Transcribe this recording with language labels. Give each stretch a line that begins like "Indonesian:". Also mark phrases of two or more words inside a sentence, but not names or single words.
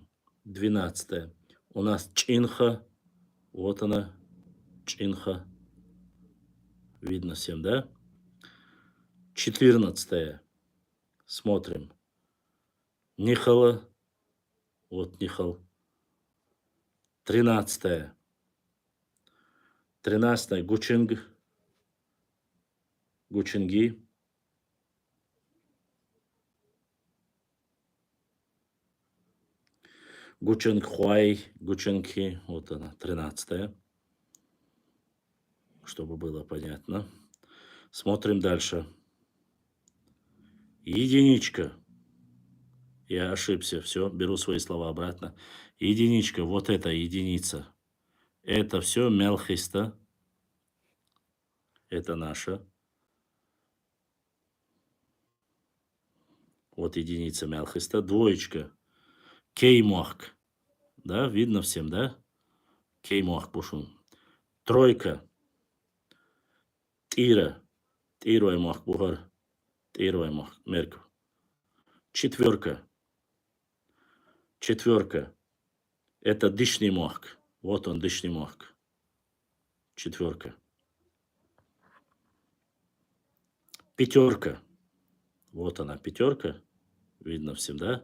Russian: 12 у нас чинха. Вот она, чинха. Видно всем, да? 14 смотрим. Нихала. Вот нихал. 13 гучинг. Гучинги. Гучингхуай, Гучингхи. Вот она, 13 чтобы было понятно. Смотрим дальше. Единичка. Я ошибся, все, беру свои слова обратно. Единичка, вот это единица. Это все мелхиста. Это наша. Вот единица мелхиста. Двоечка. Кеймохк. Да, видно всем, да? Кеймохк пушун. Тройка. Тира. Тируемохк бухар. Тируемохк мерку. Четверка. Четверка. Это дышный мохк. Вот он, дышный мохк. Четверка. Пятерка. Вот она, пятерка. Видно всем, да?